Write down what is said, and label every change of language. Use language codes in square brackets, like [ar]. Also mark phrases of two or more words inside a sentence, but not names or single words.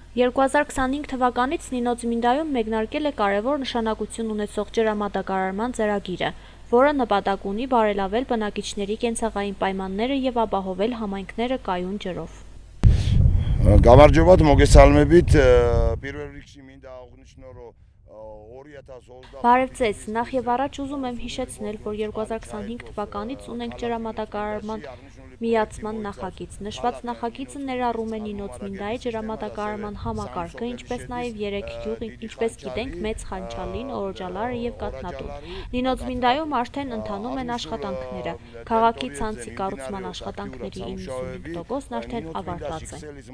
[hy] 2025 թվականից Նինո Ծմինդայում մեկնարկել է կարևոր նշանակություն ունեցող ջրամատակարարման ծրագիրը, որը նպատակ ունի բարելավել բնակիչների կենցաղային պայմանները և ապահովել համայնքները կայուն ջրով։ [ka] Გამარჯობათ, მოგესალმებით. პირველ რიგში მინდა აღვნიშნო, რომ [hy] Բարև ձեզ, նախ եւ առաջ ուզում եմ հիշեցնել, որ 2025 թվականից ունենք ջրամատակարարման միացման նախագիծ։ Նշված նախագիծը ներառում է Նինո Ծմինդայի ջրամատակարարման համակարգը, ինչպես նաեւ 3 գյուղ, ինչպես գիտենք, Մեծ Խանչալին, Օրոջալարը եւ Կաթնատուն։ Նինո Ծմինդայում արդեն ընթանում են աշխատանքները։ Քաղաքի ցանցի կառուցման աշխատանքների 95%-ն արդեն ավարտված է։